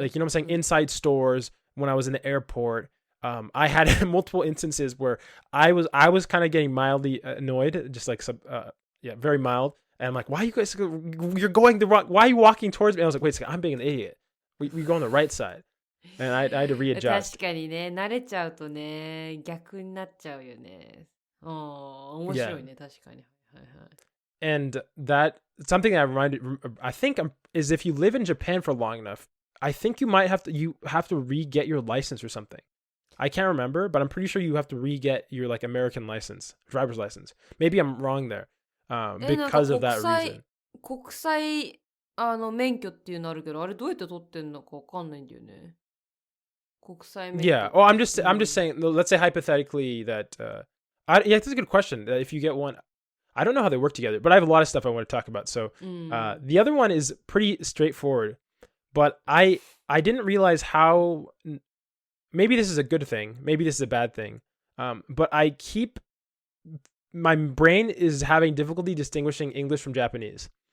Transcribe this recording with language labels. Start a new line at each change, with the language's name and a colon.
English: like, you know what I'm saying, inside stores, when I was in the airport, I had multiple instances where I was kind of getting mildly annoyed, just like very mild. And I'm like, why are you guys, you're going the wrong, why are you walking towards me? And I was like, wait a second, I'm being an idiot. We go on the right side. And I had to readjust.
Japanese: 確かにね、慣れちゃうとね、逆になっちゃうよね。ああ、面白いね、確かに。はいはい。
English: And that, something I think is if you live in Japan for long enough, I think you have to re-get your license or something. I can't remember, but I'm pretty sure you have to re-get your like American license, driver's license. Maybe I'm wrong there, because of that reason.
Japanese: 国際免許っていうのあるけど、あれどうやって取ってんのかわかんないんだよね。国際免許。
English: Yeah. Oh, I'm just saying. Let's say hypothetically that. Yeah, that's a good question. If you get one, I don't know how they work together, but I have a lot of stuff I want to talk about. So, the other one is pretty straightforward, but I didn't realize how. Maybe this is a good thing. Maybe this is a bad thing. But my brain is having difficulty distinguishing English from Japanese.